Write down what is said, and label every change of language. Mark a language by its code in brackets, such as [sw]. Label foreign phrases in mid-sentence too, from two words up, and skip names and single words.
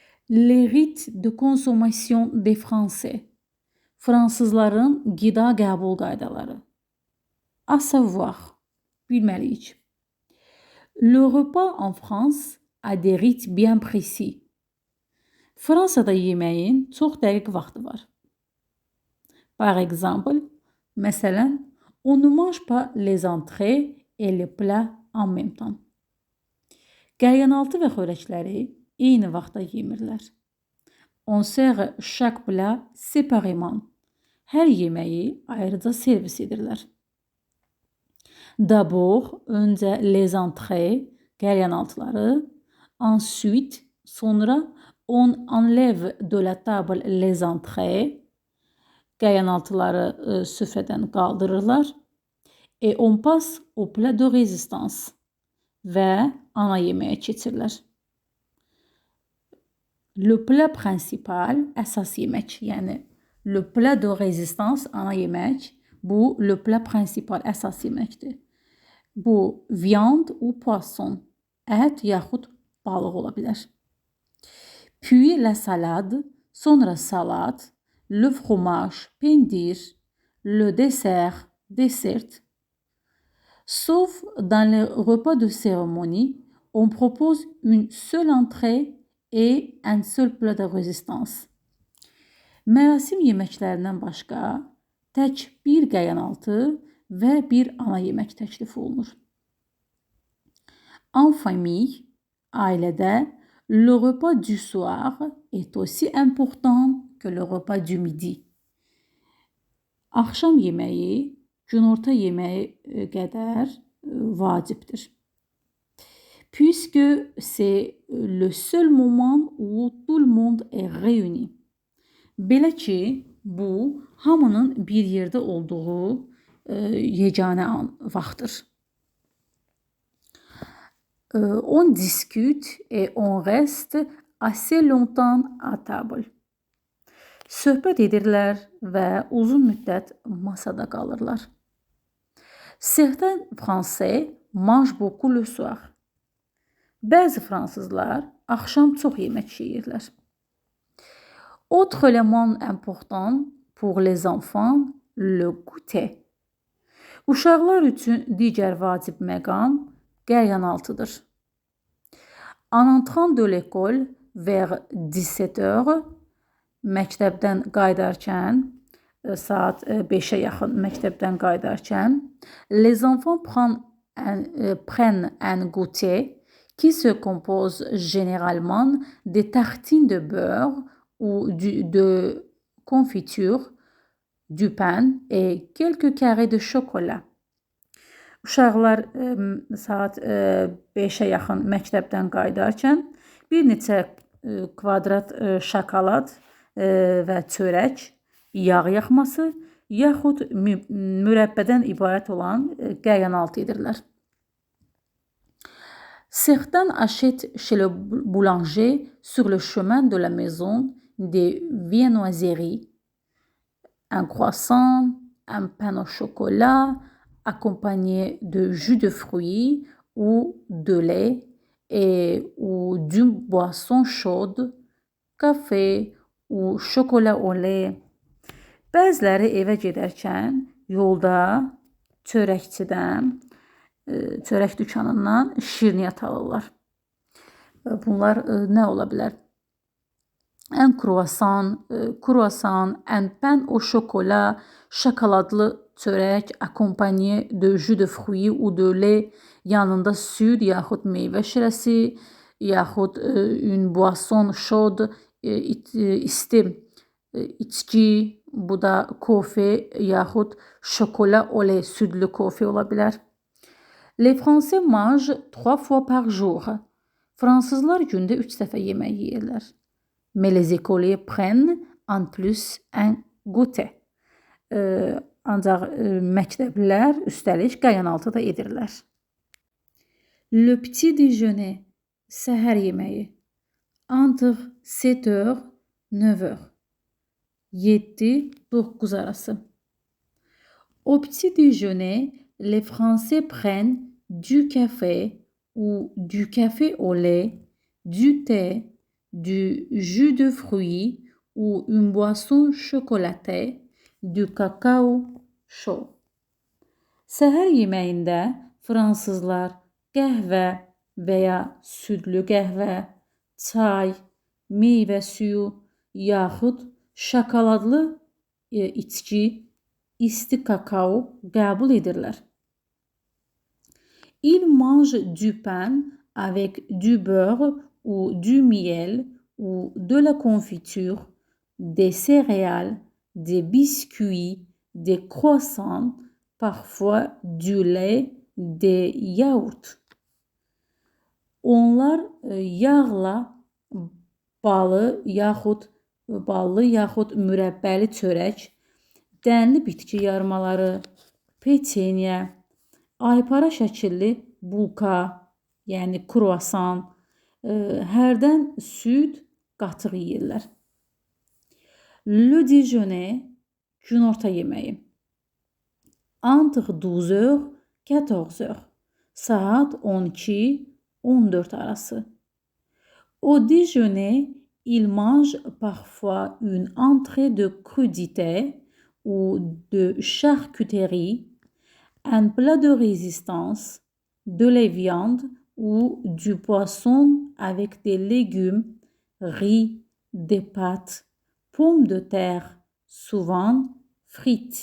[fr] Les rites de consommation des Français. [az] Fransızların qida qəbul qaydaları. [fr] À savoir, bilməliyik. Le repas en France a des rites bien précis. [az] Fransada yeməyin çox dəqiq vaxtı var. [fr] Par exemple, məsələn, on ne mange pas les entrées et les plats en même temps. [az] Qəlyanaltı və xörəkləri eyni vaxtda yemirlər. [fr] On sert chaque plat séparément. [az] Hər yeməyi ayrıca servis edirlər. [fr] D'abord, öncə les entrées, qəlyanaltıları, ensuite, sonra on enlève de la table les entrées, [az] qəlyanaltıları süfrədən qaldırırlar, [fr] et on passe au plat de résistance [az] və ana yeməyə keçirlər. [fr] Le plat principal, [az] əsas yemək, yəni [fr] le plat de résistance, [az] ana yemək, bu [fr] le plat principal, [az] əsas yeməkdir. [fr] Bu viande ou poisson, [az] ət yaxud balıq ola bilər. [fr] Puis la salade, [az] sonra salat, [fr] le fromage, pendir, le dessert, dessert. Sauf dans les repas de cérémonie, on propose une seule entrée et un seul plat de résistance. [az] Mərasim yeməklərindən başqa tək bir qəlyanaltı və bir ana yemək təklif olunur. [fr] En famille, ailədə, le repas du soir est aussi important que le repas du midi. [az] Axşam yeməyi günorta yeməyi qədər vacibdir. [fr] Puisque c'est le seul moment où tout le monde est réuni. [az] Belə ki, bu hamının bir yerdə olduğu yeganə vaxtdır. [fr] On discute et on reste assez longtemps à table. [az] Söhbət edirlər və uzun müddət masada qalırlar. [fr] Certains Français mangent beaucoup le soir. [az] Bəzi fransızlar axşam çox yemək yeyirlər. [fr] Autre élément important pour les enfants, le goûter. [az] Uşaqlar üçün digər vacib məqam qəlyanaltıdır. [fr] En entrant de l'école vers 17h, [az] məktəbdən qayıdarkən, saat 5-ə yaxın məktəbdən qayıdarkən, [fr] les enfants prennent un goûter qui se compose généralement de tartines de beurre ou de confiture, du pain et quelques carrés de chocolat. [az] Uşaqlar saat 5-ə yaxın məktəbdən qayıdarkən bir neçə kvadrat şokolad və çörək, yağ yaxması, yaxud mürəbbədən ibarət olan qəlyanaltı edirlər. [fr] Certains achètent chez le boulanger sur le chemin de la maison des viennoiseries, un croissant, un pain au chocolat, accompagné de jus de fruits ou de lait ou d'une boisson chaude, café ou chocolat au lait. [az] Bəziləri evə gedərkən yolda çörəkçidən, çörək dükanından şirniyyat alırlar. Bunlar nə ola bilər? [fr] Un croissant, un pain au chocolat, [az] şokoladlı çörək, [fr] accompagné de jus de fruits ou de lait, [az] yanında süd yaxud meyvə şirəsi, yaxud [fr] une boisson chaude, [az] isti içki, bu da kofe yaxud şokolat [fr] au lait, [az] südlü kofe ola bilər. [fr] Les Français mangent 3 fois par jour. [az] Fransızlar gündə 3 dəfə yemək yeyirlər. [fr] Mais les écoliers prennent en plus un goûter. [az] Ancaq məktəblilər üstəlik qəlyanaltı da edirlər. [fr] Le petit déjeuner, [az] səhər yeməyi. [fr] Entre 7h, 9h. [az] 7-9 arası. [fr] Au petit déjeuner, les Français prennent du café ou du café au lait, du thé, du jus de fruits ou une boisson chocolatée, du cacao chaud. [az] Səhər yeməyində fransızlar qəhvə və ya südlü qəhvə, çay, meyvə suyu yaxud şokoladlı içki, isti kakao qəbul edirlər. [fr] Ils mangent du pain avec du beurre ou du miel ou de la confiture, des céréales, des biscuits, des croissants, parfois du lait, des yaourts. [az] Onlar yağla ballı yaxud mürəbbəli çörək, dənli bitki yarmaları, peçeniya, aypara şəkilli bulka, yəni kruasan, hərdən süd, qatıq yeyirlər. [fr] Le déjeuner, [az] günorta yeməyi. [fr] Entre 12h, 14h, [az] saat 12-14 arası. [fr] Au déjeuner, ils mangent parfois une entrée de crudité ou de charcuterie, un plat de résistance, de la viande ou du poisson avec des légumes, riz, des pâtes, pommes de terre, souvent frites.